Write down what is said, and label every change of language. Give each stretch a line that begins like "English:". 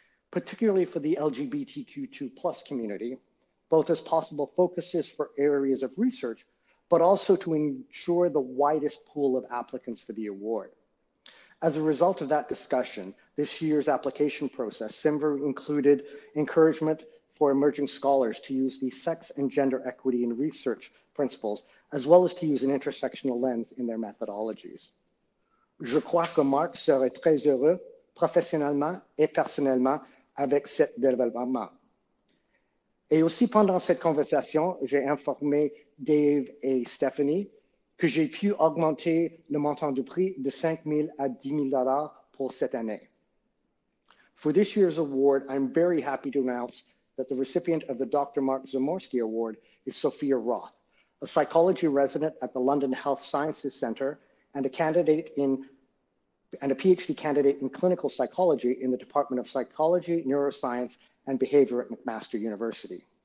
English: particularly for the LGBTQ2+ community, both as possible focuses for areas of research, but also to ensure the widest pool of applicants for the award. As a result of that discussion, this year's application process, CIMVHR included encouragement for emerging scholars to use the sex and gender equity in research principles, as well as to use an intersectional lens in their methodologies.
French: Je crois que Marc serait très heureux, professionnellement et personnellement, avec cet développement. Et aussi pendant cette conversation, j'ai informé Dave et Stephanie que j'ai pu augmenter le montant du prix de 5 000 à 10 000 $ pour cette année.
English: For this year's award, I'm very happy to announce that the recipient of the Dr. Mark Zumarski Award is Sophia Roth, a psychology resident at the London Health Sciences Centre and a PhD candidate in clinical psychology in the Department of Psychology, Neuroscience, and Behavior at McMaster University.